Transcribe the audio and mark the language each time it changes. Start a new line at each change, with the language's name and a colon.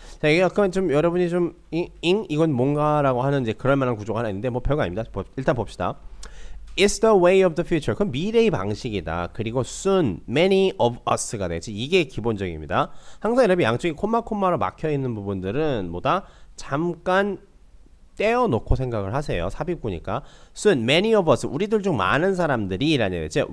Korean: 자, 이게 약간 좀 여러분이 좀 이건 뭔가라고 하는 이제 그럴 만한 구조가 하나 있는데 뭐 별거 아닙니다. 일단 봅시다.
English: It's the way of the future.
Korean: 그럼 미래의 방식이다. 그리고
English: soon, many of us
Korean: 가 되지. 이게 기본적입니다. 항상 여러분 양쪽이 콤마로 막혀 있는 부분들은 뭐다? 잠깐 떼어놓고 생각을 하세요. 삽입구니까.
English: Soon, many of us,
Korean: 우리들 중 많은 사람들이 라는 얘기죠.